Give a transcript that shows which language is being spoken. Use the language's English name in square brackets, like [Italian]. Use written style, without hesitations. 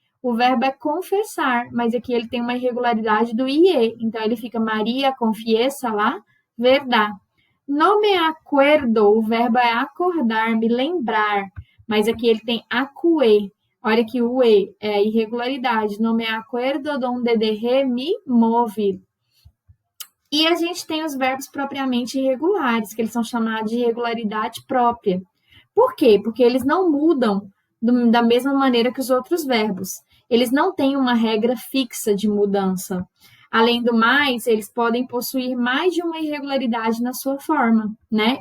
[Portuguese] O verbo é confessar, mas aqui ele tem uma irregularidade do IE. Então, ele fica Maria confiessa lá, verdade. [Spanish] No me acuerdo, [Portuguese] o verbo é acordar, me lembrar. Mas aqui ele tem acue. Olha que o E é a irregularidade. [Spanish] No me acuerdo donde dejé mi móvil. [Portuguese] E a gente tem os verbos propriamente irregulares, que eles são chamados de irregularidade própria. Por quê? Porque eles não mudam da mesma maneira que os outros verbos. Eles não têm uma regra fixa de mudança. Além do mais, eles podem possuir mais de uma irregularidade na sua forma, né?